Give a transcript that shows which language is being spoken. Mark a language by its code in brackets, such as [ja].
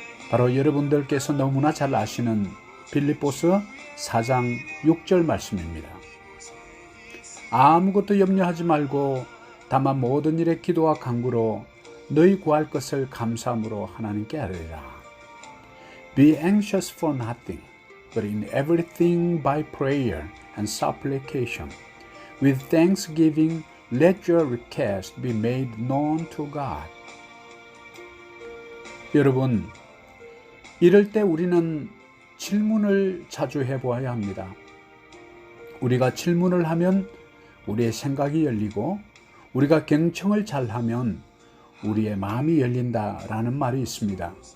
[ko] 바로 여러분들께서 너무나 잘 아시는 빌립보서 4장 6절 말씀입니다. 아무것도 염려하지 말고 다만 모든 일에 기도와 간구로 너희 구할 것을 감사함으로 하나님께 아뢰라. [en] Be anxious for nothing, but in everything by prayer and supplication. With thanksgiving, let your request be made known to God. [ko] 여러분, 이럴 때 우리는 질문을 자주 해보아야 합니다. 우리가 질문을 하면 우리의 생각이 열리고 우리가 경청을 잘하면 우리의 마음이 열린다라는 말이 있습니다.